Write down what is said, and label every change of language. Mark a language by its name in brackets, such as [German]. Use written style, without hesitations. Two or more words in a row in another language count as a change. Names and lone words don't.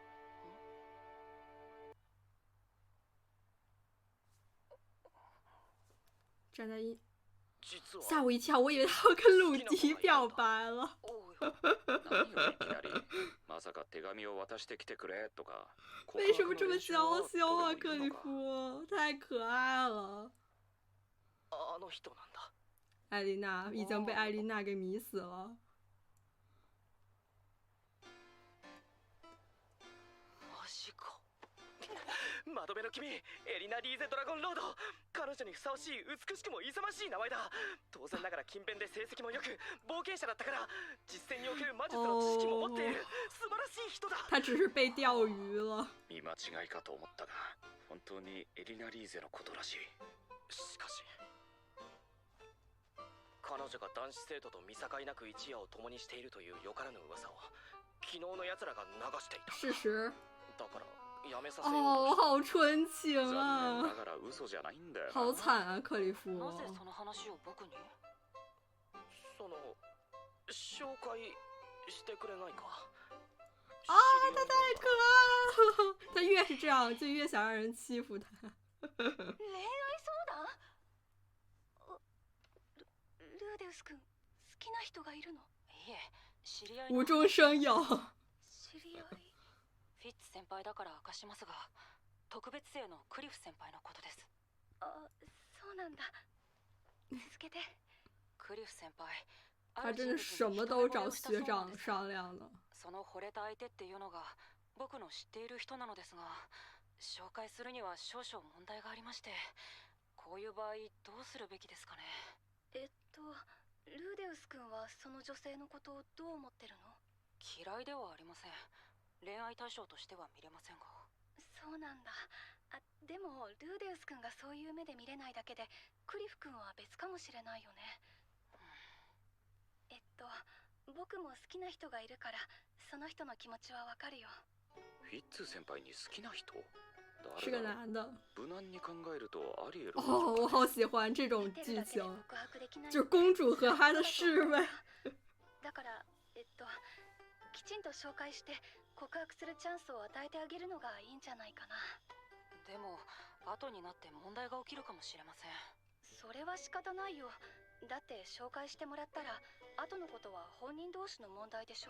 [Chinese] 站在一，吓我一跳，我以为他要跟鲁迪表白了。为什么这么娇羞啊，克里夫？太可爱了。艾琳娜已经被艾琳娜给迷死了。 [Japanese] マジか。窓辺の君、エリナ・リーゼ・ドラゴンロード。彼女にふさわしい美しくも勇ましい名前だ。当然ながら勤勉で成績もよく、冒険者だったから実践における魔術の知識も持っている素晴らしい人だ。 [Chinese] 他只是被钓鱼了。 [Japanese] 見間違いかと思ったが、本当にエリナ・リーゼのことらしい。しかし彼女が男子生徒と見境なく一夜を共にしているというよからぬ噂を昨日の奴らが流していた。 [Chinese] 事实。 [Japanese] だからやめさせよう。 [Chinese] 哦，好纯情啊！ [Japanese] だから嘘じゃないんだよ。 [Chinese] 好惨啊，克里夫。 [Japanese] なぜその話を僕に？その紹介してくれないか。 [Chinese] 啊，他太可爱了！他越是这样，就越想让人欺负他。 [Japanese] 恋愛相談？ルーデウス君、好きな人がいるの？いえ、知り合いの。 [Chinese] 無中生有。 [Japanese] 知り合い。フィッツ先輩だから明かしますが、特別生のクリフ先輩のことです。あ、そうなんだ。続けて。クリフ先輩。 [Chinese] 他真的什么都找学长商量呢。 [Japanese] その惚れた相手っていうのが僕の知っている人なのですが、紹介するには少々問題がありまして、こういう場合どうするべきですかね。ルーデウス君はその女性のことをどう思ってるの？嫌いではありません。恋愛対象としては見れませんが。そうなんだ。でもルーデウス君がそういう目で見れないだけで、クリフ君は別かもしれないよね。僕も好きな人がいるから、その人の気持ちはわかるよ。フィッツ先輩に好きな人？ [Chinese] 是个男的。 [Japanese] 無難に考えるとあり得る。 [Chinese] 哦，我好喜欢这种剧情，就是公主和她的侍卫。 [Japanese] だからきちんと紹介して告白するチャンスを与えてあげるのがいいんじゃないかな。でも後になって問題が起きるかもしれません。それは仕方ないよ。だって紹介してもらったら後のことは本人同士の問題でしょ。